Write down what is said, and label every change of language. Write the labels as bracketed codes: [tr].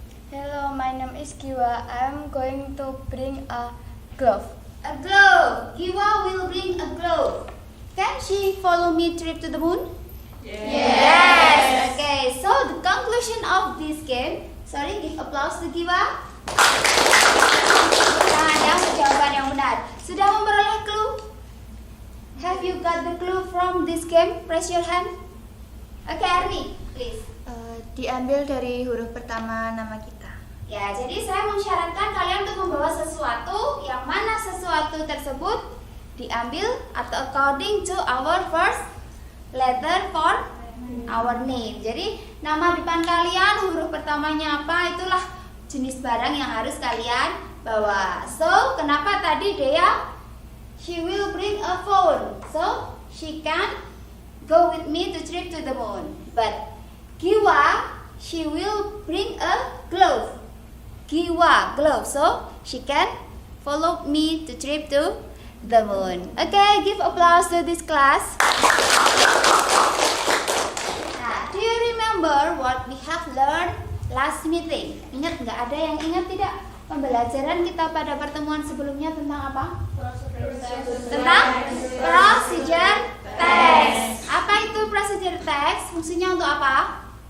[en] Hello, my name is Kiwa. I am going to bring a glove. A glove. Kiwa will bring a glove. Can she follow me trip to the moon? Yes. Okay, so the conclusion of this game. Sorry, give applause to Kiwa. [id] Tangan yang jawaban yang benar. Sudah memperoleh clue? [en] Have you got the clue from this game? Raise your hand. Okay, Arni, please. [id] Diambil dari huruf pertama nama kita. Ya, jadi saya mensyaratkan kalian untuk membawa sesuatu yang mana sesuatu tersebut diambil atau [en] according to our first letter for our name. [id] Jadi nama depan kalian huruf pertamanya apa, itulah jenis barang yang harus kalian bawa. [en] So, [id] kenapa tadi [en] Dea? She will bring a phone. So, she can go with me to trip to the moon. But Kiwa, she will bring a glove. Kiwa, glove. So, she can follow me to trip to the moon. Okay, give applause to this class. Nah, do you remember what we have learned last meeting? [id] Ingat nggak? Ada yang ingat tidak? Pembelajaran kita pada pertemuan sebelumnya tentang apa? Tentang procedure text. Apa itu procedure text? Fungsinya untuk apa?